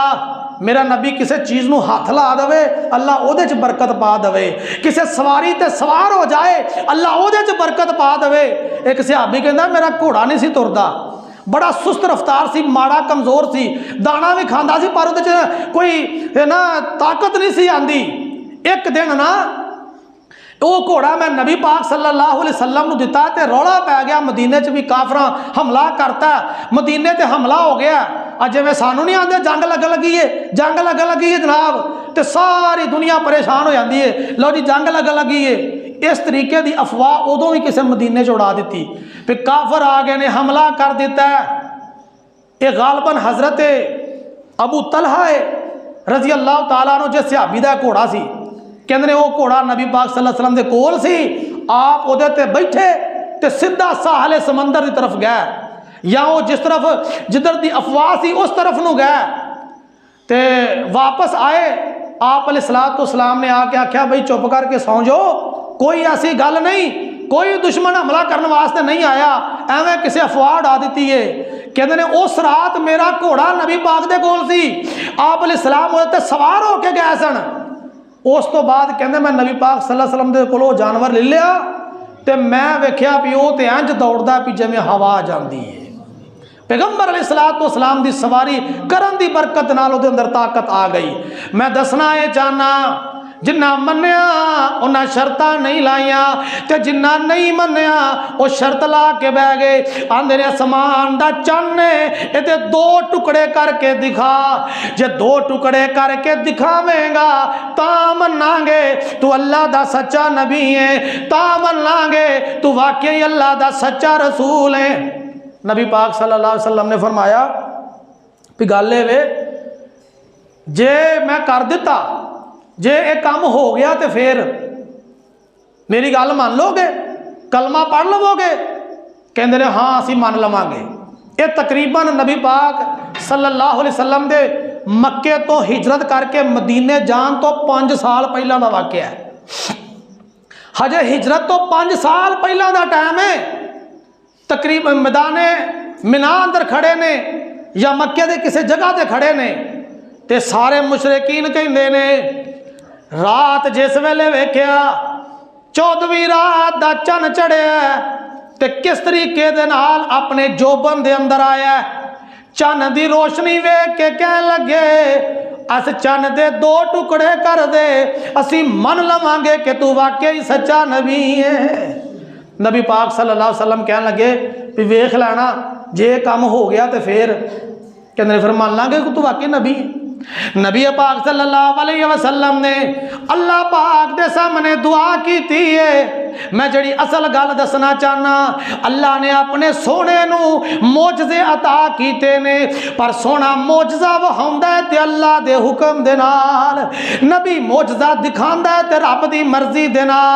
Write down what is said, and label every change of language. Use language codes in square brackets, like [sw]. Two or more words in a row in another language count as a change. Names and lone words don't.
[pa] میرا نبی کسی چیز نوں ہاتھ لا دے اللہ اوہدے چ برکت پا دے، کسی سواری تے سوار ہو جائے اللہ اوہدے چ برکت پا دے. اک صحابی کہندا میرا گھوڑا نہیں سی تردا، بڑا سست رفتار سی، ماڑا کمزور سی، دانہ بھی کھاندا سی پر اوہدے چ کوئی نا طاقت نہیں سی آندی. اک دن نا او گھوڑا میں نبی پاک [ar] صلى الله عليه وسلم [pa] کو دتا تو رولا پے گیا، مدینے چ بھی کافرا حملہ کرتا، مدینے تے حملہ ہو گیا. اج جویں سانوں نہیں آتے جنگ لگن لگی ہے، جنگ لگن لگی ہے جناب, [ur] تو ساری دنیا پریشان ہو جاتی ہے, [pa] لو جی جنگ لگن لگی ہے. اس طریقے کی افواہ اودوں بھی کسی مدینے چ اڑا دی، پھر کافر آ گئے نے حملہ کر دتا ہے. یہ غالباً حضرت ابو طلحہ [ar] رضي الله تعالى عنه [pa] جس صحابی دا گھوڑا سی، کہتے نے او گھوڑا نبی پاک [ar] صلى الله عليه وسلم [pa] دے کول سی، آپ اوہدے تے بیٹھے تے سیدھا ساحلے سمندر کی طرف گئے، یا او جس طرف جدھر دی افواہ سی اس طرف نوں گئے، تے واپس آئے. آپ [ar] عليه الصلاة والسلام [pa] نے آ کے آکھیا بھائی چپ کر کے سو جاؤ، کوئی ایسی گل نہیں، کوئی دشمن حملہ کرنے واسطے نہیں آیا، ایویں کسی افواہ اڑا دی ہے. کہتے نے اس رات میرا گھوڑا نبی پاک دے کول سی، آپ علیہ السلام اوہدے تے سوار ہو کے گئے سن. اس تو بعد کہتے میں نبی پاک [ar] صلى الله عليه وسلم [pa] دے کولوں جانور لے لیا، تو میں ویکھیا بھی او تو انج دوڑدا بھی جویں ہوا جاتی ہے. پیغمبر [ar] عليه الصلاة والسلام [pa] دی سواری کرن دی برکت نال اوہدے اندر طاقت آ گئی. میں دسنا یہ چاہنا جنہاں منیا انہاں شرطاں نہیں لائیاں، تے جنہاں نہیں منیا او شرط لا کے بہہ گئے. آندے نے آسمان دا چن یہ دو ٹکڑے کر کے دکھا، جے دو ٹکڑے کر کے دکھاویں گا تاں مناں گے توں اللہ دا سچا نبی ہے، تاں مناں گے توں واقعی اللہ دا سچا رسول ہے. نبی پاک [ar] صلى الله عليه وسلم [pa] نے فرمایا بھی گل وے جے میں کر دتا، جے یہ کم ہو گیا تو پھر میری گل مان لو گے، کلمہ پڑھ لوو گے? کہتے نے ہاں اسی مان لواں گے. یہ تقریباً نبی پاک [ar] صلى الله عليه وسلم [pa] دے مکے تو ہجرت کر کے مدینے جان تو 5 سال پہلا کا واقعہ ہے. ہجے ہجرت تو 5 سال پہلا کا ٹائم ہے. تقریباً میدانے منیٰ اندر کھڑے نے یا مکے دے کسی جگہ تے کھڑے نے، تے سارے مشرکین کہندے نے رات جس ویلے ویکھیا 14ویں رات دا چن چڑھیا تے کس طریقے دے نال اپنے جوبن دے اندر آیا، چن دی روشنی ویکھ کے کہن لگے اس چن دے 2 ٹکڑے کر دے، اسی من لواں گے کہ توں واقعی سچا نبی ہے. نبی پاک [ar] صلى الله عليه وسلم [pa] کہن لگے بھی ویکھ لینا جے کم ہو گیا تو پھر کہتے پھر مان لاں گے کہ توں واقعی نبی ہے. نبی پاک [ar] صلى الله عليه وسلم [pa] نے اللہ پاک دے سامنے دعا کی تھی ہے. میں جیہڑی اصل گل دسنا چاہنا، اللہ نے اپنے سوہنے نوں معجزے عطا کیتے نے، پر سوہنا معجزہ وکھاؤندا ہے تے اللہ دے حکم دے نال، نبی معجزہ دکھاندا ہے تے رب دی مرضی دے نال.